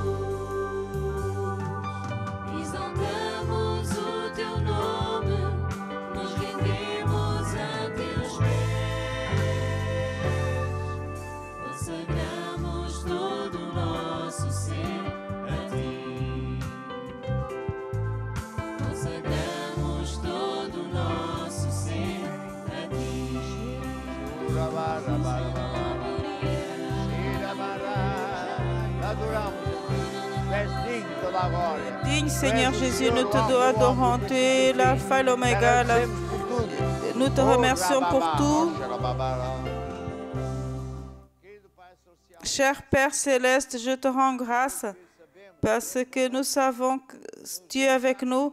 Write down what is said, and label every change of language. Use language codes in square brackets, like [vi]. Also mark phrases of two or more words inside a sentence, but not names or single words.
[pt] Exaltamos o teu nome, nos rendemos a teus pés, consagramos todo o nosso ser a ti, consagramos todo o nosso ser a ti. [fr] Digne Seigneur Jésus, nous te adorons, tu es l'alpha et l'oméga. Nous te remercions pour tout. Cher Père céleste, je te rends grâce parce que nous savons que tu es avec nous.